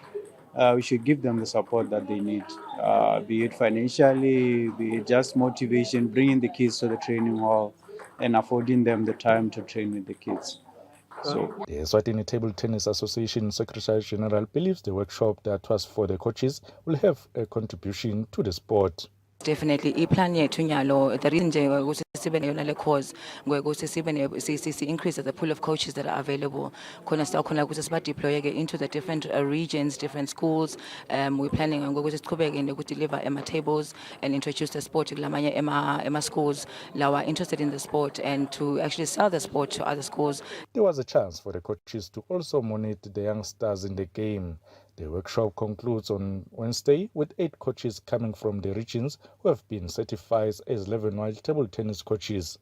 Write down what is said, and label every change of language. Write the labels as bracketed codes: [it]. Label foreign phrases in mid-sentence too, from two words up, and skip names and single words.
[en] We should give them the support that they need, be it financially, be it just motivation, bringing the kids to the training hall and affording them the time to train with the kids. So the Eswatini Table Tennis Association Secretary General believes the workshop that was for the coaches will have a contribution to the sport. Definitely [ss] iplan yethu nyalo [en] the reason [ss] nje ukuthi sibe neyona le course ngokuthi sibe [en] increase the pool of coaches that are available [ss] khona sikhona ukuthi siba deploy ke [en] into the different regions, different schools. We're planning [ss] ngokuthi siqhubeke nokuthi [en] deliver ema tables and introduce the sport [ss] kulamanye ema schools lawa [en] interested in the sport and to actually sell the sport to other schools. There was a chance for the coaches to also monitor the youngsters in the game. The workshop concludes on Wednesday with 8 coaches coming from the regions who have been certified as level-wide table tennis coaches.